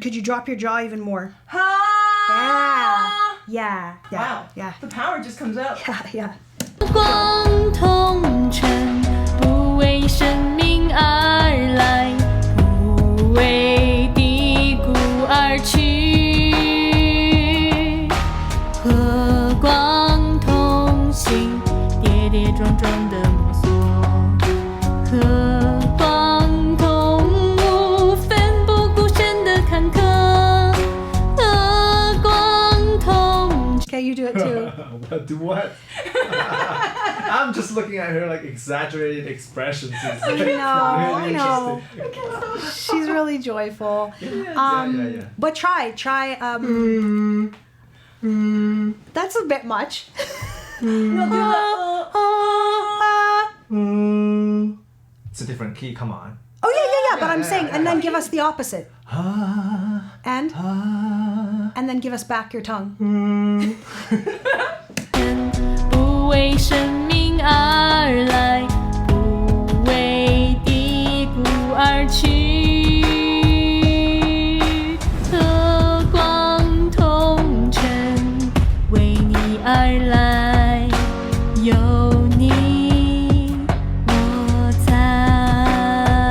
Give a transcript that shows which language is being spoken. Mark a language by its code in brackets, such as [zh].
[en] Could you drop your jaw even more? Ha! Yeah. Wow. Yeah. The power just comes out. Yeah. [zh] 光光同尘，不为生命而来，不为低谷而去。和光同行，跌跌撞撞的摸索。和光同舞，奋不顾身的坎坷。和光同。 [en] Okay, you do it too. What? Do what? I'm just looking at her like exaggerated expressions. It's like I really know. interesting. She's really joyful. Yeah. But try. That's a bit much. No, do It's a different key. Come on. Oh yeah. But I'm Yeah, saying, yeah, and then yeah. give us the opposite, and then give us back your tongue. [zh] 不为生命而来，不为低谷而去。和光同尘，为你而来，有你我在。